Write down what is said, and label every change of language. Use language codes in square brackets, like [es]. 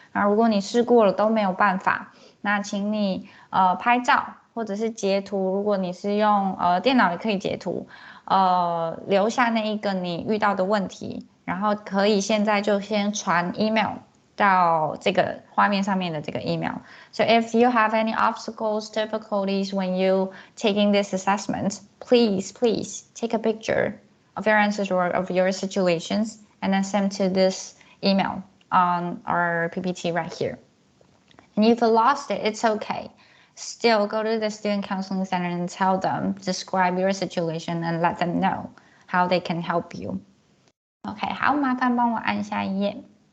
[zh] 那如果你试过了都没有办法，那请你拍照或者是截图，如果你是用电脑也可以截图，留下那一个你遇到的问题，然后可以现在就先传 email 到这个画面上面的这个 email. [en] So if you have any obstacles, difficulties when you taking this assessment, please take a picture of your answers or of your situations and then send to this email on our PPT right here. And if you lost it, it's okay. Still go to the student counseling center and tell them, describe your situation and let them know how they can help you. [zh] OK, 好，麻烦帮我按下一页。